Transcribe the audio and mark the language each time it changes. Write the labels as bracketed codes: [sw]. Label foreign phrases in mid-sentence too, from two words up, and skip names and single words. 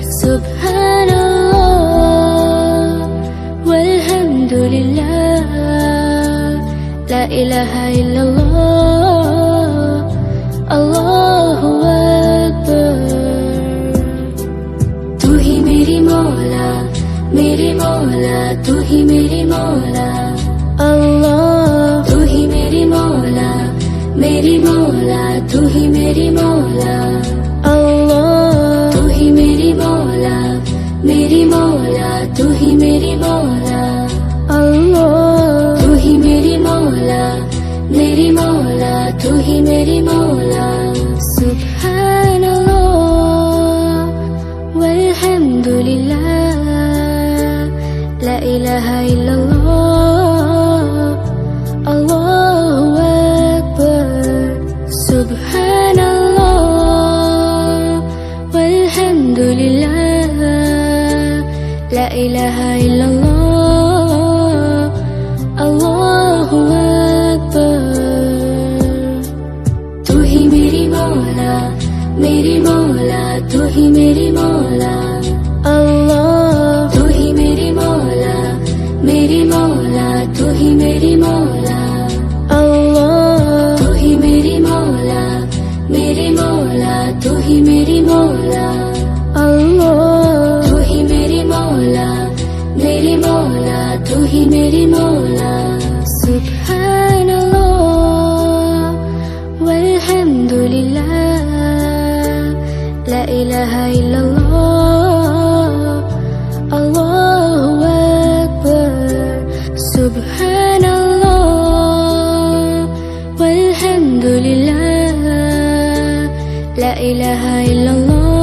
[ar] سبحان الله والحمد لله، لا إله إلا الله، الله أكبر. [ur] تو ہی میری مولا، میری مولا، تو ہی میری مولا، اللہ. تو ہی میری مولا، میری مولا، تو ہی میری مولا، اللہ. تو ہی میری مولا، میری مولا، تو ہی میری مولا، اللہ. تو ہی میری مولا، میری مولا، تو ہی میری مولا. [ar] سبحان الله والحمد لله، لا إله إلا الله، الله أكبر. سبحان الله والحمد لله، لا إله إلا الله، الله أكبر. [ur] تو ہی میری مولا، میری مولا، تو ہی میری مولا، اللہ. تو ہی میری مولا، میری مولا، تو ہی میری مولا، اللہ. تو ہی میری مولا، میری مولا، تو ہی میری مولا، اللہ. تو ہی میری مولا، میری مولا، تو ہی میری مولا. [ar] سبحان الله والحمد لله، لا إله إلا الله، الله أكبر. سبحان الله والحمد لله، لا إله إلا الله.